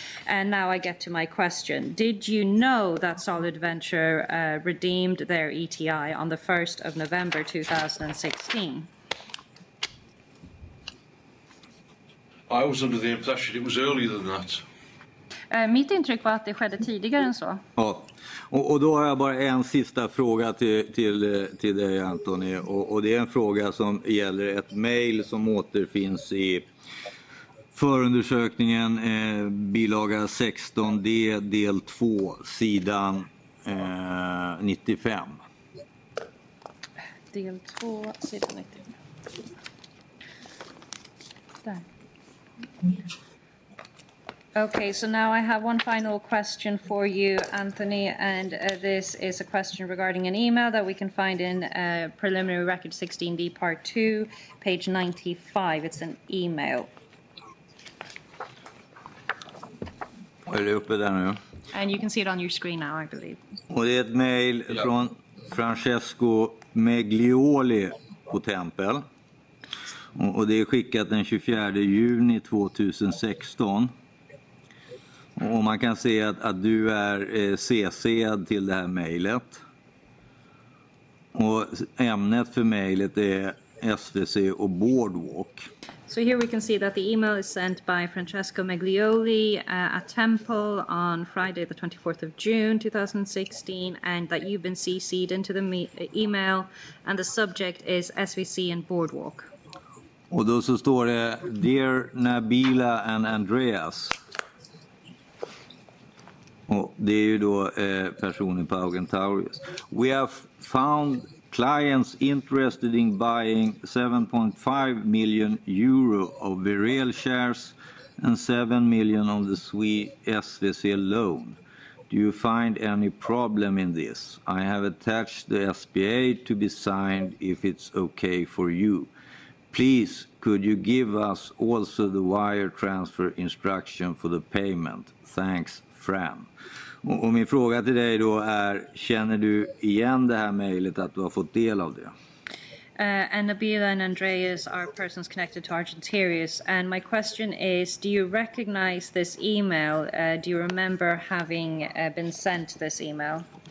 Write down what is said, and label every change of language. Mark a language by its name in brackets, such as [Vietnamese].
[English] And now I get to my question. Did you know that Solid Venture redeemed their ETI on the 1st of November 2016? I was under the impression it was earlier than that. [Swedish] Mitt intryck var att det skedde tidigare än så. Ja, och då har jag bara en sista fråga till dig, Antoni. Och det är en fråga som gäller ett mejl som återfinns i förundersökningen bilaga 16D del 2 sidan 95. Del 2 sidan 95. Där. [English] Okay, so now I have one final question for you, Anthony, and this is a question regarding an email that we can find in Preliminary Record 16D Part 2, page 95. It's an email. [Swedish] Är det uppe där nu? [English] And you can see it on your screen now, I believe. [Swedish] Och det är ett mejl från Francesco Meglioli på Tempel. Och det är skickat den 24 juni 2016. Och man kan se att du är CC'ad till det här mejlet. Och ämnet för mejlet är SVC och Boardwalk. [English] So here we can see that the email is sent by Francesco Meglioli at Temple on Friday the 24th of June 2016, and that you've been CC'd into the email, and the subject is SVC and Boardwalk. [Swedish] Och då så står det [English] Dear Nabila and Andreas. [Swedish] Och det är ju då personen på Augentaurius. [English] We have found clients interested in buying 7.5 million euro of Werel shares and 7 million of the SVC loan. Do you find any problem in this? I have attached the SPA to be signed if it's okay for you. Please, could you give us also the wire transfer instruction for the payment? Thanks, Fram. [Swedish] Och min fråga till dig då är, känner du igen det här mejlet, att du har fått del av det? [English] And Nabila and Andreas are persons connected to Argentarius. And my question is, do you recognize this email? Do you remember having been sent this email?